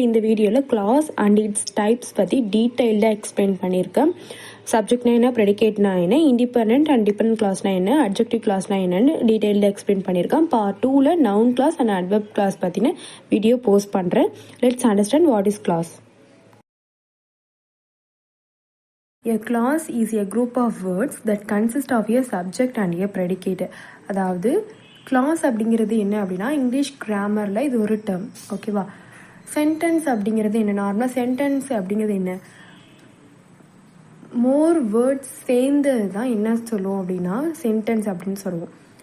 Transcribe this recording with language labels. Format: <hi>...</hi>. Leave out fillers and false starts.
<ta>இந்த வீடியோவில்</ta> <en>clause and its types</en> <ta>பற்றி டீட்டெயில்டாக எக்ஸ்பிளைன் பண்ணியிருக்கேன். சப்ஜெக்ட்னா என்ன, ப்ரெடிகேட்னா என்ன, இண்டிபெண்டன்ட் அண்ட் டிபெண்டன்ட் கிளாஸ்னா என்ன, அட்ஜெக்டிவ் கிளாஸ்னா என்னன்னு டீட்டெயில்டாக எக்ஸ்பிளைன் பண்ணியிருக்கேன். பார்ட் 2ல் noun class and adverb class பற்றின வீடியோ போஸ்ட் பண்ணுறேன்.</ta> <en>Let's understand what is clause. A clause is a group of words that consist of a subject and a predicate.</en> <ta>அதாவது class அப்படிங்கிறது என்ன அப்படின்னா இங்கிலீஷ் கிராமரில் இது ஒரு டேர்ம், ஓகேவா. சென்டென்ஸ் அப்படிங்கிறது என்ன, நார்மலாக சென்டென்ஸ் அப்படிங்கிறது என்ன, மோர் வேர்ட்ஸ் சேர்ந்தது தான் என்ன சொல்லுவோம் அப்படின்னா சென்டென்ஸ் அப்படின்னு சொல்லுவோம்.</ta>